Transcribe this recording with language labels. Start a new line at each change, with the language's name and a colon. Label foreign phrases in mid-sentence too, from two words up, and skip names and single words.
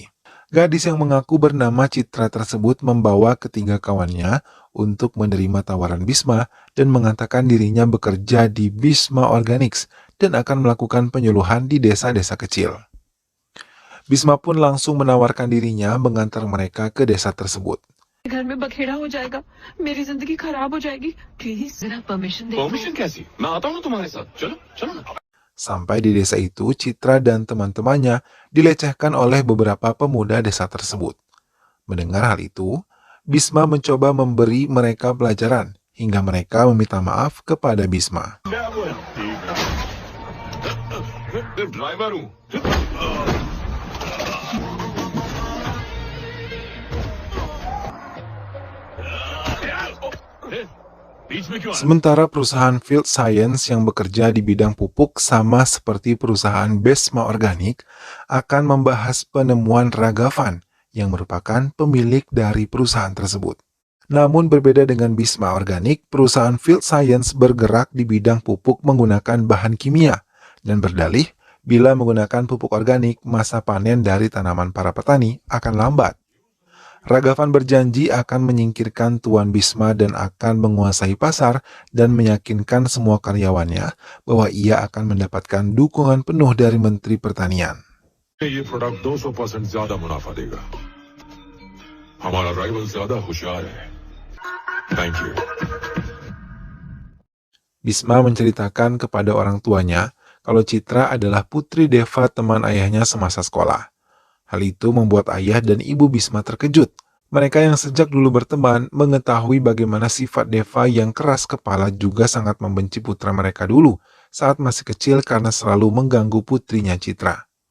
Indonesian: Gadis yang mengaku bernama Citra tersebut membawa ketiga kawannya untuk menerima tawaran Bisma dan mengatakan dirinya bekerja di Bisma Organics dan akan melakukan penyuluhan di desa-desa kecil. Bisma pun langsung menawarkan dirinya mengantar mereka ke desa tersebut.
Hindi: घर में बखेड़ा हो जाएगा, मेरी जिंदगी खराब हो जाएगी, प्लीज जरा परमिशन दे। परमिशन कैसी? मैं आता हूँ तुम्हारे साथ, चलो चलो ना।
Indonesian: Sampai di desa itu, Citra dan teman-temannya dilecehkan oleh beberapa pemuda desa tersebut. Mendengar hal itu, Bisma mencoba memberi mereka pelajaran hingga mereka meminta maaf kepada Bisma.
Hindi: ड्राइवर हूँ। बीच में क्यों?
Indonesian: Sementara perusahaan Field Science yang bekerja di bidang pupuk sama seperti perusahaan Besma Organik akan membahas penemuan Ragavan yang merupakan pemilik dari perusahaan tersebut. Namun berbeda dengan Bisma Organik, perusahaan Field Science bergerak di bidang pupuk menggunakan bahan kimia dan berdalih bila menggunakan pupuk organik masa panen dari tanaman para petani akan lambat. Ragavan berjanji akan menyingkirkan Tuan Bisma dan akan menguasai pasar dan meyakinkan semua karyawannya bahwa ia akan mendapatkan dukungan penuh dari Menteri Pertanian.
Hindi: ये प्रोडक्ट 200% ज्यादा मुनाफा देगा। हमारा राइवल ज्यादा होशियार है।
English: Thank you.
Indonesian: Bisma menceritakan kepada orang tuanya kalau Citra adalah putri Deva teman ayahnya semasa sekolah. Hal itu membuat ayah dan ibu Bisma terkejut. Mereka yang sejak dulu berteman mengetahui bagaimana sifat Deva yang keras kepala juga sangat membenci putra mereka dulu saat masih kecil karena selalu mengganggu putrinya Citra.